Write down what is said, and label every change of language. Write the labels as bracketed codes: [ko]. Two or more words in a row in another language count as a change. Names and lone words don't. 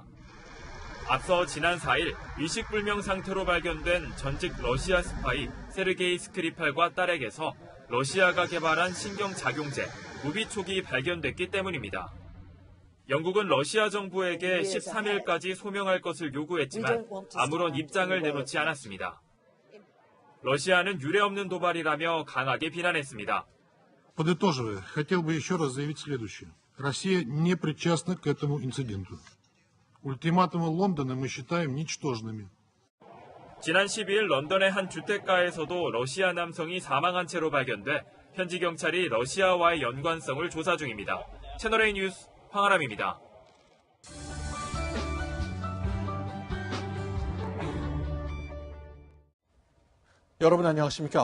[ko] 앞서 지난 4일 의식불명 상태로 발견된 전직 러시아 스파이 세르게이 스크리팔과 딸에게서 러시아가 개발한 신경작용제 무비촉이 발견됐기 때문입니다. 영국은 러시아 정부에게 13일까지 소명할 것을 요구했지만 아무런 입장을 내놓지 않았습니다. 러시아는 유례없는 도발이라며 강하게 비난했습니다. [ru] Подытоживая, хотел бы еще раз заявить следующее. Россия не причастна к этому инциденту. Ультиматумы Лондона мы считаем ничтожными. [ko] 지난 12일 런던의 한 주택가에서도 러시아 남성이 사망한 채로 발견돼 현지 경찰이 러시아와의 연관성을 조사 중입니다. 채널A 뉴스 황아람입니다. 여러분 안녕하십니까?